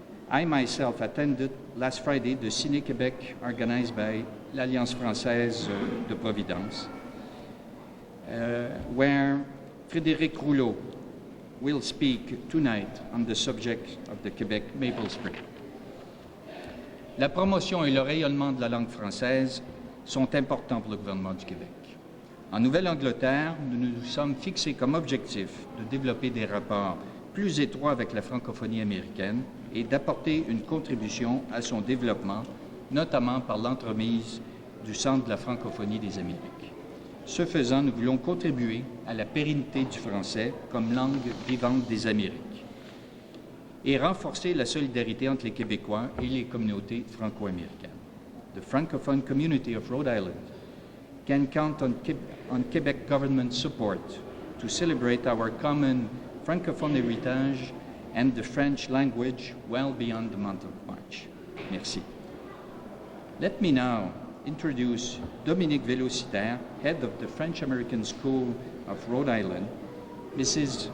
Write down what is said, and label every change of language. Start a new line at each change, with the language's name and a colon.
English: I myself attended last Friday the Ciné Québec organized by l'Alliance Française de Providence, where Frédéric Rouleau will speak tonight on the subject of the Quebec Maple Spring.
French: La promotion et le rayonnement de la langue française sont importants pour le gouvernement du Québec. En Nouvelle-Angleterre, nous nous sommes fixés comme objectif de développer des rapports plus étroits avec la francophonie américaine et d'apporter une contribution à son développement, notamment par l'entremise du Centre de la francophonie des Amériques. Ce faisant, nous voulons contribuer à la pérennité du français comme langue vivante des Amériques et renforcer la solidarité entre les Québécois et les communautés franco-américaines.
English: The Francophone community of Rhode Island can count on Quebec government support to celebrate our common Francophone heritage and the French language well beyond the month of March.
French: Merci.
English: Let me now introduce Dominique Vélocitaire, head of the French-American School of Rhode Island. Mrs.